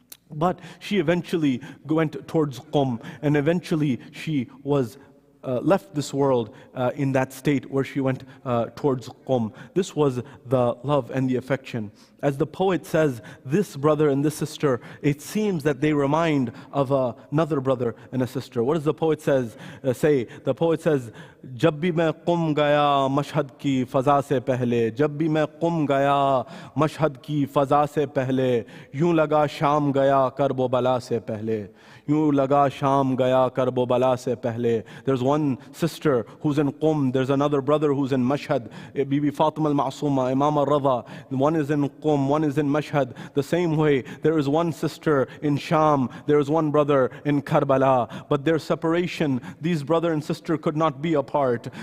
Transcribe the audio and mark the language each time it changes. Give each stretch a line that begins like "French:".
English: But she eventually went towards Qum, and eventually she was left this world in that state where she went towards Qum. This was the love and the affection. As the poet says, this brother and this sister, it seems that they remind of another brother and a sister. What does the poet say? The poet says,
Hindi: जब भी मैं Qom गया Mashhad की फ़ज़ा से पहले, जब भी मैं क़ुम गया मशहद की फ़ज़ा से पहले, यूं लगा शाम गया करब बला से पहले, यूं लगा शाम गया करब बला से पहले.
English: There's one sister who's in Qum, there's another brother who's in Mashhad, Bibi Fatima al-Masuma, Imam al-Rada. One is in Qum, one is in Mashhad. The same way, there is one sister in Sham, there is one brother in Karbala. But their separation, these brother and sister could not be apart.